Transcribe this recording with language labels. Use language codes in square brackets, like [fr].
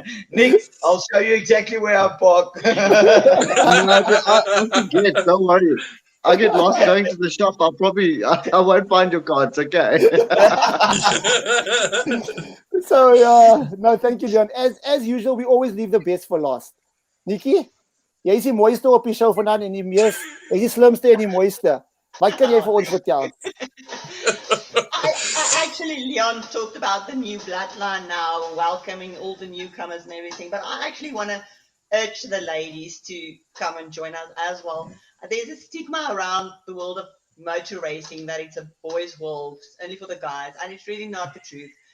[en] Nick, I'll show you exactly where I park. I forget, don't worry. I get lost going to the shop. I won't find your car. It's okay. So no, thank you, Leon. As usual, we always leave the best for last. [af] Nikkie, jy is die mooiste op die show vanaand en jy is die slimste en die mooiste. Wat kan jy vir ons vertel? [en] I actually, Leon talked about the new bloodline now, welcoming all the newcomers and everything, but I actually want to urge the ladies to come and join us as well. There's a stigma around the world of motor racing that it's a boys' world, only for the guys, and it's really not the truth.